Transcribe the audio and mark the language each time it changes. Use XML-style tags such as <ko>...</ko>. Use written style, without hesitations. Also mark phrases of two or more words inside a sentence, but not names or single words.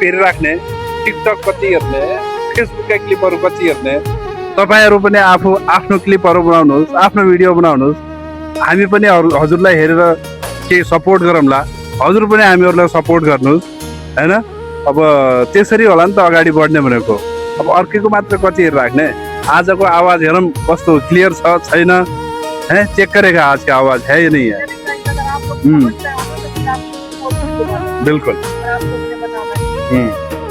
<ne>हेरिराख्ने टिकटक कति हेर्ने फेसबुकका क्लिपहरु कति हेर्ने तपाईहरु पनि आफ्नो क्लिपहरु बनाउनुस् आफ्नो भिडियो बनाउनुस् हामी पनि हजुरलाई हेरेर के सपोर्ट गरौँला हजुर पनि हामीहरुलाई सपोर्ट गर्नुस् हैन अब त्यसरी होला नि त अगाडि बढ्ने भनेको अब अर्केको मात्र कति हेरिराख्ने आजको आवाज हेरौँ कस्तो क्लियर छ छैन है</ne> <hi>चेक करेगा आज का आवाज है या नहीं है बिल्कुल</hi>